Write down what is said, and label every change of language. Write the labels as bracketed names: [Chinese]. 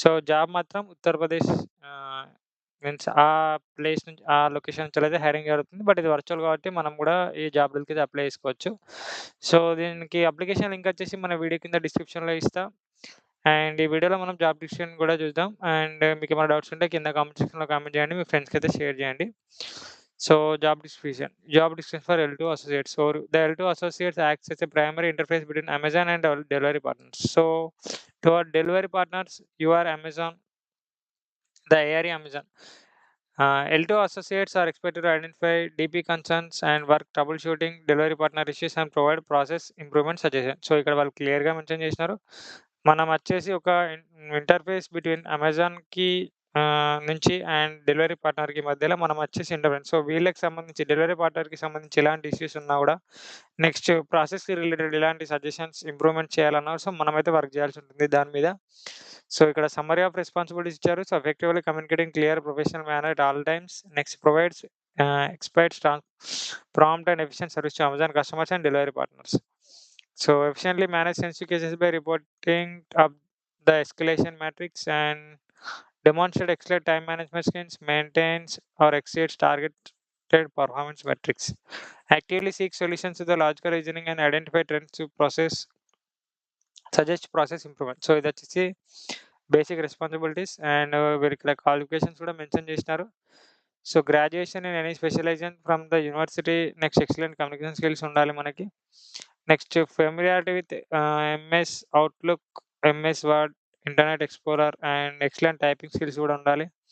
[Telugu] Job మాత్రం ఉత్తరప్రదేశ్ ఆహ్, means ఆ ప్లేస్ నుంచి ఆ లొకేషన్ నుంచెల్లయితే హైరింగ్ జరుగుతుంది. బట్ ఇది వర్చువల్ కాబట్టి మనం గూడా ఈ జాబ్ రోల్‌కైతే అప్లై చేసుకోవచ్చు. దీనికి అప్లికేషన్ లింక్ వచ్చేసి మన వీడియో కింద డిస్క్రిప్షన్‌లో ఇస్తా. అండ్ ఈ వీడియోలో మనం జాబ్ డిస్క్రిప్షన్ గూడా చూద్దాం. అండ్ మీకేమైనా డౌట్స్ ఉంటే కింద కామెంట్ సెక్షన్‌లో కామెంట్ చేయండి. మీ ఫ్రెండ్స్‌కైతే షేర్ చేయండి. [English] So, job description for L2 associates. The L2 associates acts as a primary interface between Amazon and our delivery partners. To our delivery partners, you are Amazon, the area Amazon. L2 associates are expected to identify DP concerns and work troubleshooting delivery partner issues and provide process improvement suggestions. [Telugu] ఇక్కడ వాళ్ళు క్లియర్‌గా mention చేసినారు. మనం వచ్చేసి ఒక interface between అమెజాన్‌కి నుంచి and delivery పార్ట్నర్‌కి మధ్యలో మనం వచ్చేసి ఇంటర్ఫేస్. వీళ్ళకి సంబంధించి డెలివరీ పార్ట్నర్‌కి సంబంధించి ఎలాంటి ఇష్యూస్ ఉన్నా గూడా నెక్స్ట్ ప్రాసెస్‌కి రిలేటెడ్ ఎలాంటి సజెషన్స్ ఇంప్రూవ్‌మెంట్ చేయాలన్నా మనమైతే వర్క్ చేయాల్సి ఉంటుంది దాని మీద. ఇక్కడ [English] summary of responsibilities [Telugu] ఇచ్చారు. [English] Effectively communicating clear professional manner at all times. Next provides experts prompt and efficient service to Amazon customers and delivery partners. Efficiently manage sensitive cases by reporting up the escalation matrix and demonstrate excellent time management skills, maintains or exceeds targeted performance metrics. Actively seek solutions to the logical reasoning and identify trends to suggest process improvement. [Telugu] ఇదొచ్చేసి basic responsibilities and వీళ్ళకి qualifications కూడా mention చేసినారు. [English] Graduation in any specialization from the university. Next excellent communication skills [Telugu] ఉండాలి మనకి. [English] next familiarity with MS Outlook, MS Word, Internet Explorer and excellent typing skills [Telugu] కూడా ఉండాలి.